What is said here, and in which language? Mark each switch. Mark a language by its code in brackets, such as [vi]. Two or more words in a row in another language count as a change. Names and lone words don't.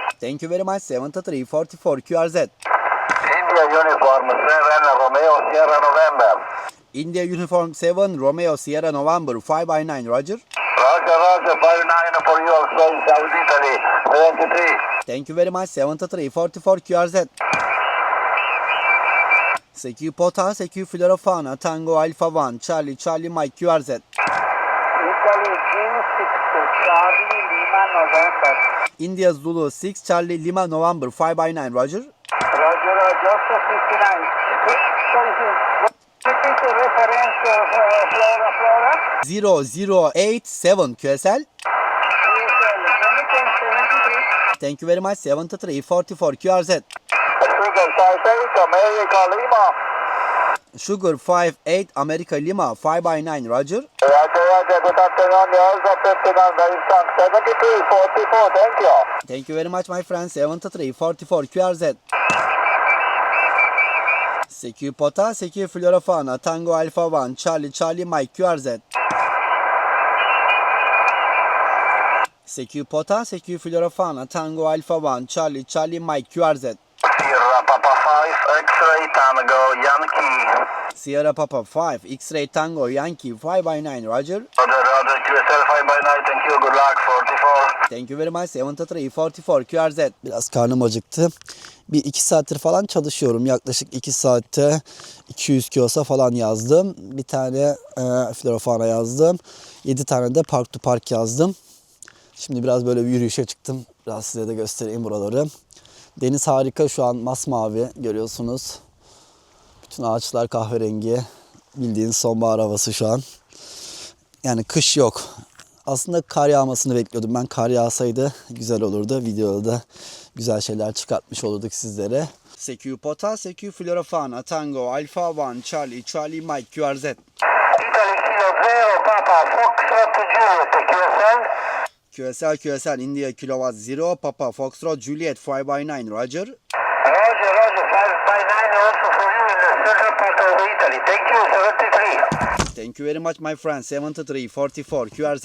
[en] Thank you very much. 7344. QRZ. India Uniform 7, Romeo Sierra November. India Uniform 7, Romeo Sierra November. 5x9. Roger. Roger, 59 for you also in South Italy, 73. Thank you very much. 7344. QRZ. CQ Pota, CQ Florofana, Tango Alpha 1, Charlie Mike, QRZ. Italy G6, Charlie Lima November. India Zulu 6, Charlie Lima November. 5x9. Roger. Roger, Joseph 59. Repeat the reference, Flora. 0087 QSL. Thank you very much. 7344. QRZ. Sugar 58, America Lima. Sugar 58 America Lima. 5x9. Roger. Roger, good afternoon. Yours of 59, very strong, 7344, thank you. Thank you very much, my friend. 7344. QRZ. CQ Pota, CQ Florofana, Tango Alpha 1, Charlie Mike, QRZ. CQ Pota, CQ Florofana, Tango Alpha 1, Charlie Mike, QRZ. Sierra Papa 5, X-ray Tango, Yankee. Sierra Papa 5, X-Ray Tango Yankee, 5x9. Roger. Roger, QSL 5x9, thank you, good luck, 44. Thank you very much. 7344. [tr] QRZ. Biraz karnım acıktı. Bir 2 saattir falan çalışıyorum. Yaklaşık 2 saatte 200 kilosa falan yazdım. Bir tane Florofana yazdım. 7 tane de [en] Park to Park [tr] yazdım. Şimdi biraz böyle bir yürüyüşe çıktım. Biraz size de göstereyim buraları. Deniz harika, şu an masmavi görüyorsunuz. Bütün ağaçlar kahverengi. Bildiğin sonbahar havası şu an. Yani kış yok. Aslında kar yağmasını bekliyordum. Ben kar yağsaydı güzel olurdu. Videoda da güzel şeyler çıkartmış olurduk sizlere. [en] CQ Pota, CQ Florofana, Tango, Alpha 1, Charlie Mike, QRZ. Italy Kilo 0, Papa, Foxtrot Juliet, QSL. QSL, India Kilowatt 0, Papa, Foxtrot, Juliet, 5x9, Roger. Roger, 5x9 also for you in the central part of Italy. Thank you, 73. Thank you very much, my friend. 7344, QRZ.